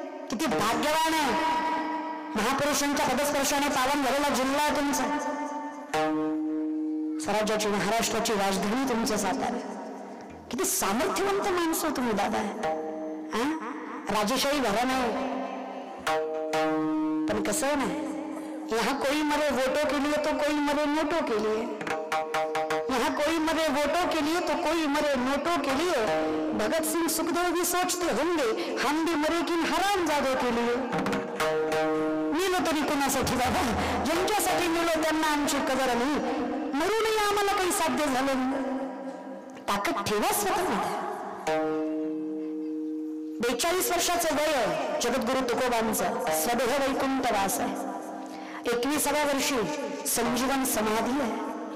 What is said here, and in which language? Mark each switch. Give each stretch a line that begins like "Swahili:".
Marathi: किती भाग्यवान आहे. महापुरुषांच्या पदस्पर्शाने पावन झालेला जिल्हा तुमचा. स्वराज्याची महाराष्ट्राची राजधानी तुमचं सातारा. किती सामर्थ्यवंत माणसं तुम्ही दादा आहे. राजेशाही घराणं आहे. पण कसं नाही,
Hindi: यहाँ कोई मरे वोटों के लिए तो कोई मरे नोटों के लिए. यहाँ कोई मरे वोटों के लिए तो कोई मरे नोटों के लिए. भगत सिंह सुखदेव भी सोचते होंगे हम भी मरे किन हरामजादों के लिए.
Marathi: मिलो तरी कोणासाठी बाबा? ज्यांच्यासाठी मिलो त्यांना आमची कदर नाही. मरूनही आम्हाला काही साध्य झालं नाही. ताकद ठेवा स्वतःमध्ये. 42 वर्षाचं वय आहे जगद्गुरु तुकोबांचं. स्वदेह वैकुंठवास आहे. 21व्या वर्षी संजीवन समाधी आहे.